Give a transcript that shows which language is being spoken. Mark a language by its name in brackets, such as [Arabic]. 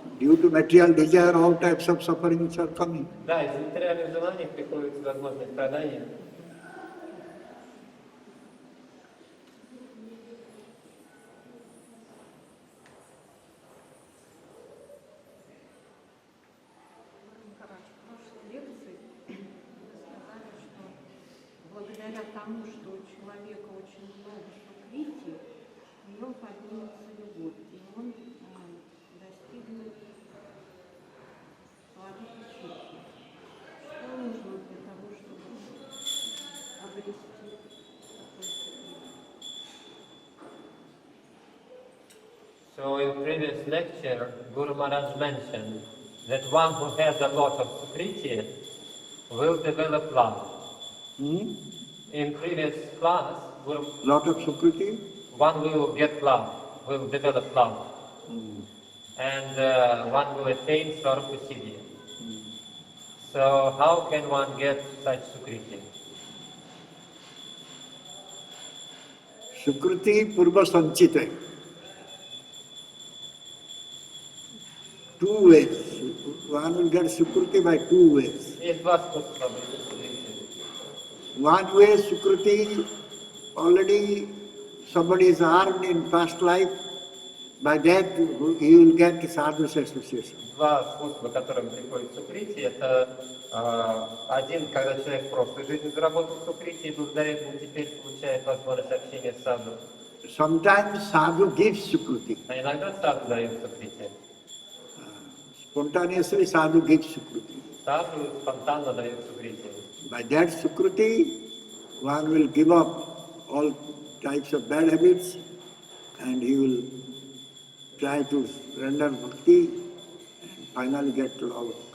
[English] Due to material desire, all types of sufferings are coming. [Russian] Да, из материальных желаний приходит возможность страдания. В прошлой лекции вы сказали, что благодаря тому, что у человека очень много сукрити, в нем поднимется любовь, и он достигнет славы чити. Что нужно для того, чтобы обрести такой сукрити? [English] So in previous lecture, Guru Maharaj mentioned that one who has a lot of sukriti will develop love. In previous class, Lot of sukriti. one will get love, will develop love, and one will attain Sarvasiddhi. So how can one get such sukriti? [Sanskrit] Sukriti purva sanchita. [English] Two ways. One will get sukriti by two ways. [Russian] Есть два способа обрести сукрити. [English] One way sukriti already somebody is earned in past life. By that he will get sadhu's association. [Russian] Два способа, которым приходит сукрити, это один, когда человек в прошлой жизни заработал сукрити, и благодаря этому теперь получает возможность общения с саду. [English] Sometimes sadhu gives sukriti. [Russian] А иногда саду дает сукрити. [English] Spontaneously sadhu gives sukriti. [Russian] Саду спонтанно дает сукрити. [English] By that sukriti, one will give up all types of bad habits and he will try to render bhakti and finally get to love.